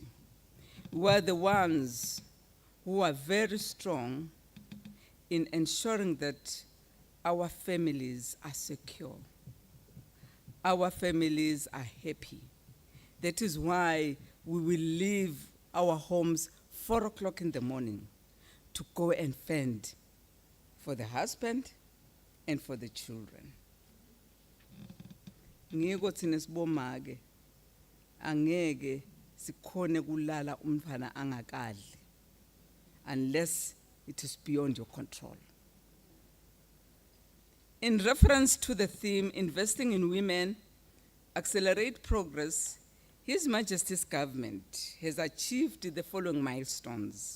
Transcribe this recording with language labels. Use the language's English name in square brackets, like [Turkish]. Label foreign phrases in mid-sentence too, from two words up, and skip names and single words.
[English] We are the ones who are very strong in ensuring that our families are secure. Our families are happy. That is why we will leave our homes 4 o'clock in the morning to go and fend for the husband and for the children. [Swati] Ngiko thina sibomake angeke sikhone kulala umntwana angakadli [English] unless it is beyond your control. In reference to the theme, Investing in Women, Accelerate Progress, His Majesty's government has achieved the following milestones.